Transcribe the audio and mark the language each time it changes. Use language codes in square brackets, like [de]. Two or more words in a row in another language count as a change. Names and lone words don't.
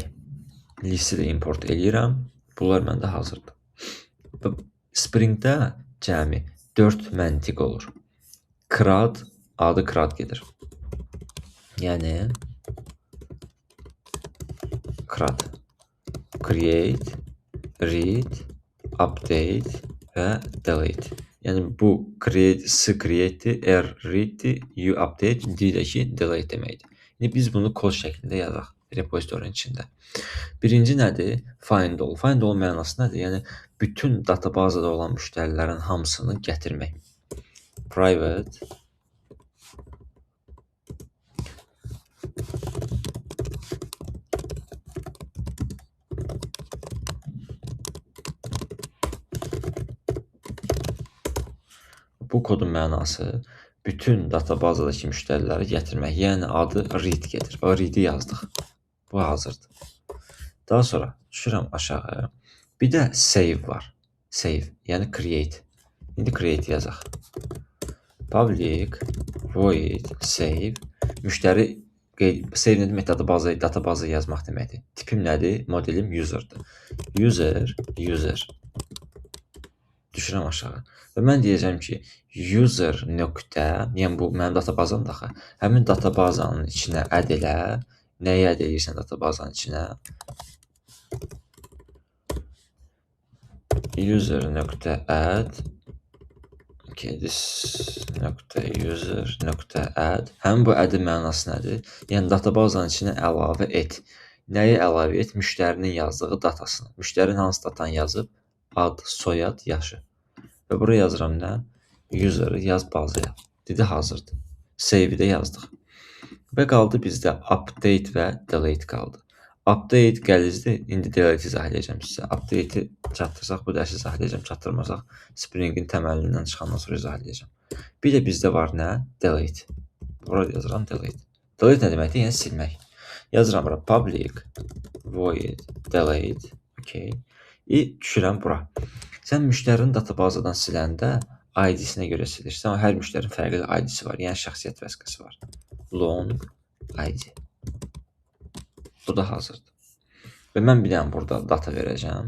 [az] Listi də import eləyirəm. Bunlar məndə hazırdır. Springdə cəmi 4 məntiq olur. CRUD, adı CRUD gedir. Yəni CRUD. [en] Create, read, update və delete. [az] Yəni bu [en] create, read, update, [az] D də ki delete deməkdir. Yəni biz bunu kod şəklində yazaq repozitorinin içində. Birinci nədir? [en] Find all. Find all [az] mənası nədir? Yəni bütün databazada olan müştərilərin hamısını gətirmək. Private bu kodun mənası bütün databazadakı müştəriləri gətirmək. Yəni adı read gedir. O read-i yazdıq. Bu hazırdır. Daha sonra düşürəm aşağı. Bir də save var. Save, yəni create. İndi create yazaq. [en] Public void save. [az] Müştəri save nə demək? Databaza yazmaq deməkdir. Tipim nədir? Modelim user'dır. User. Düşürəm aşağı. Və mən deyəcəm ki, user nöqtə, yəni bu mənim databazamdır axı. Həmin databazanın içinə add elə. Nəyi add edirsən databazanın içinə? User nöqtə add. [en] Okay, this nöqtə user nöqtə add. [az] Həmin bu add-in mənası nədir? Yəni databazanın içinə əlavə et. Nəyi əlavə et? Müştərinin yazdığı datasını. Müştərinin hansı datanı yazıb? Ad, soyad, yaşı. Və buraya yazıram nə? User-ı yaz bazaya. Dedi hazırdır. Save-i də yazdıq. Və qaldı bizdə update və delete qaldı. Update gəlizdir. İndi delete izah edəcəm sizə. Update-i çatdırsaq, bu dərsi izah edəcəm. Çatdırmasaq, Spring-in təməlindən çıxandan sonra izah edəcəm. Bir də bizdə var nə? Delete. Burada yazıram delete. Delete nə deməkdir? Yəni silmək. Yazıram bura [en] public void delete. [az] Okay. Düşürəm bura. Sən müştərinin databazadan siləndə ID-sinə görə silirsən. Hər müştərinin fərqli ID-si var. Yəni şəxsiyyət vəsiqəsi var. [en] Long ID. [az] Bu da hazırdır. Və mən bir dənə burada data verəcəm.